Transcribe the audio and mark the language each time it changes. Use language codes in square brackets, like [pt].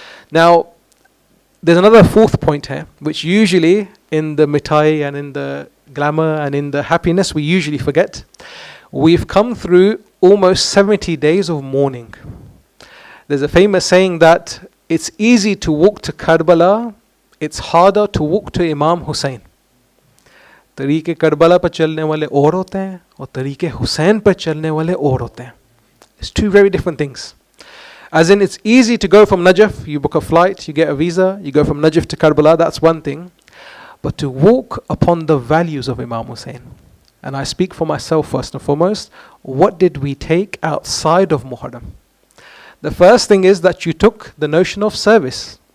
[en] Now, there's another fourth point here, which usually in the mitai and in the glamour and in the happiness we usually forget. We've come through almost 70 days of mourning. There's a famous saying that it's easy to walk to Karbala, it's harder to walk to Imam Hussein. [hi] तरीके Karbala पर चलने वाले और होते हैं और तरीके हुसैन पर चलने वाले और होते हैं. [en] It's two very different things. As in, it's easy to go from Najaf, you book a flight, you get a visa, you go from Najaf to Karbala, that's one thing. but to walk upon the values of Imam Hussein. And I speak for myself first and foremost. What did we take outside of Muharram? The first thing is that you took the notion of service.